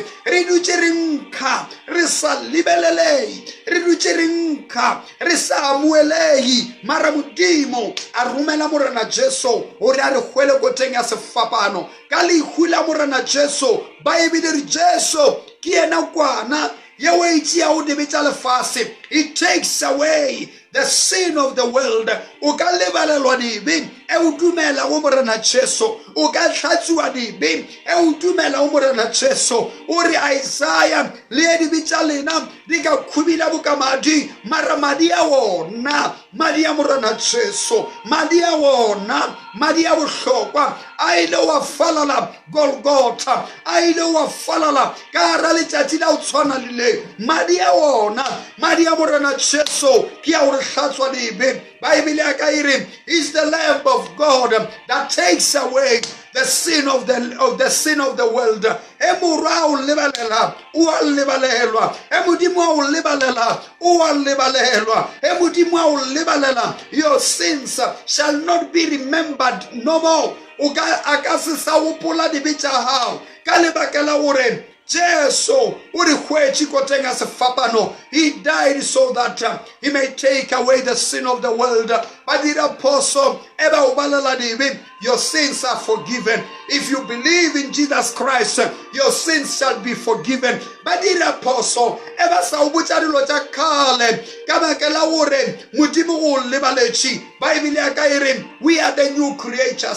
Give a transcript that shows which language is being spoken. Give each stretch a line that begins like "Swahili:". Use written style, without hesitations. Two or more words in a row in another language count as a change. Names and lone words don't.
Northern Sotho: Re dutše re nkga re sa lebelelei, re dutše re nkga re sa amuelei, mara Modimo a romela Morena Jesu gore a re hwele koteng ya sefapano. Ka lehu la Morena Jesu Baebile re Jesu ke yena kwana ye o itšea o debe tša lefase.
English: It takes away the sin of the world.
Northern Sotho: O ka lebalelwa dibe e o dumela go Morena Jesu, o ka hlatswiwa dibe e o dumela go Morena Jesu. O re Isaiah le dibe tša lena di ka khubila bokamadi, mara madi a wona, madi a Morena Jesu, madi a wona, madi a bohlokwa a ile wa falala Golgotha, a ile wa falala ka hara letšatši la o tshwana le le. Madi a wona, madi a Morena Jesu ke a gore hlatswa dibe. Baebile a ka ire
English: is the Lamb of God that takes away the sin of the world.
Northern Sotho: E morwa o lebalela o a lebalelwa, e Modimo a o lebalela o a lebalelwa, e Modimo a o lebalela.
English: Your sins shall not be remembered no more.
Northern Sotho: O ka a ka se sa gopola dibe tša hao ka lebaka la gore Jesu uri hwetshi kotenga sefapano.
English: He died so that he may take away the sin of the world. But the apostle, your sins are forgiven. If you believe in Jesus Christ, your sins shall be forgiven. But the apostle, we are the new creatures.